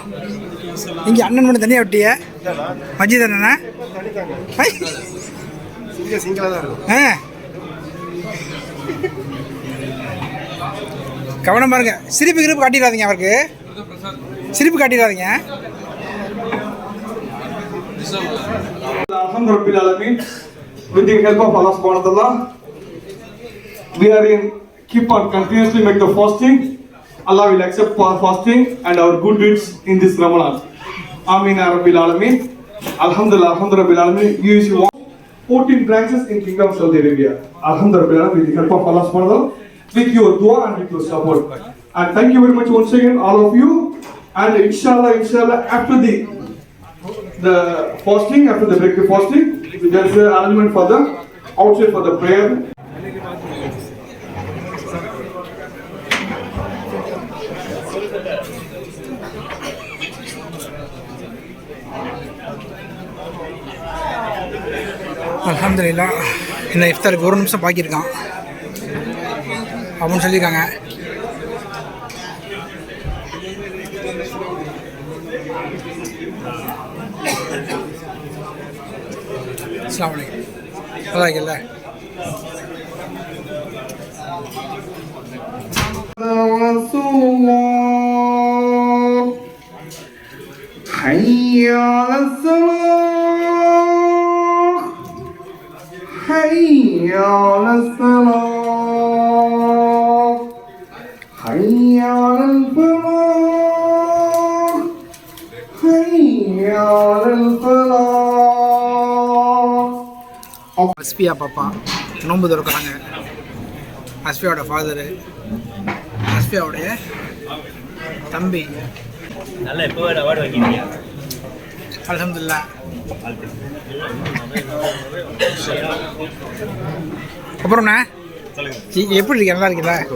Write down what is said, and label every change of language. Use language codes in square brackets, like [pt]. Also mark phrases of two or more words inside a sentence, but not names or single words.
[ta] இங்கே அண்ணன் மட்டும் தனியாக விட்டிய மஜீத் அண்ணா? கவனம் பாருங்க, சிரிப்பு கிரிப்பு காட்டிடாதீங்க. அவருக்கு சிரிப்பு காட்டிடாதீங்க. [en] Alhamdulillah, with the help of Allah [ar] سبحانه وتعالى, [en] we are in keep on continuously make the fasting. Allah will accept our fasting and our good deeds in this Ramadan. [ar] آمين يا رب العالمين. الحمد لله، الحمد لله. [en] You want 14 branches in Kingdom of Saudi Arabia. Alhamdulillah, with the help of Allah [ar] سبحانه وتعالى, [en] with your dua and with your support. And thank you very much once again, all of you. And inshallah, after the fasting, after the break the fasting, there is an arrangement for the outside for the prayer. [ta] அல்ஹம்துலில்லாஹ். இந்த இஃப்தாருக்கு ஒரு நிமிஷம் பாக்கியிருக்கான் அப்படின்னு சொல்லியிருக்காங்க. [ar] السلام عليكم. [ta] நல்லா இருக்கல? [ar] حي على الصلاة حي على الصلاة حي على الفلاح حي على الفلاح. [ta] அஸ்பியா பாப்பா நோன்பு திறக்கிறாங்க. அஸ்பியாவோட ஃபாதரு, அஸ்பியாவுடைய தம்பி. நல்லா எப்போ அவார்டு வாங்கிட்டீங்க? அல்ஹம்துலில்லாஹ். அப்புறம்ண்ணா எப்படி இருக்கு? நல்லா இருக்குல்ல?